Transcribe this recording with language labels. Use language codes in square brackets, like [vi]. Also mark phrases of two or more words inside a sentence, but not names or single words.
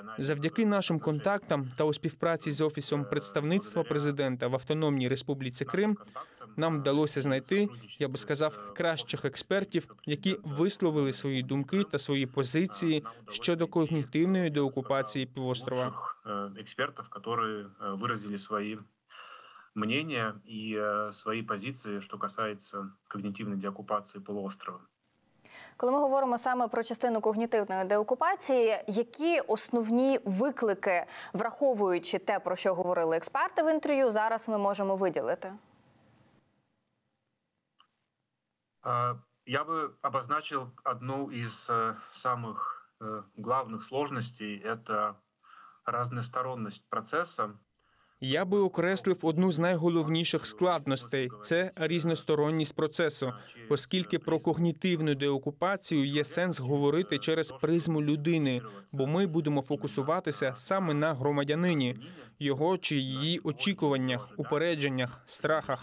[uk] Завдяки нашим контактам та у співпраці з Офісом представництва президента в Автономній Республіці Крим нам вдалося знайти, я би сказав, кращих експертів, які висловили свої думки та свої позиції щодо когнітивної деокупації півострова. [ru] Экспертов, которые выразили свои мнения и свои позиции, что касается когнитивной деоккупации полуострова. [uk] Коли ми говоримо саме про частину когнітивної деокупації, які основні виклики, враховуючи те, про що говорили експерти в інтерв'ю, зараз ми можемо виділити? [ru] Я бы обозначил одну из самых главных сложностей – это разносторонность процесса. [uk] Я би окреслив одну з найголовніших складностей – це різносторонність процесу, оскільки про когнітивну деокупацію є сенс говорити через призму людини, бо ми будемо фокусуватися саме на громадянині, його чи її очікуваннях, упередженнях, страхах.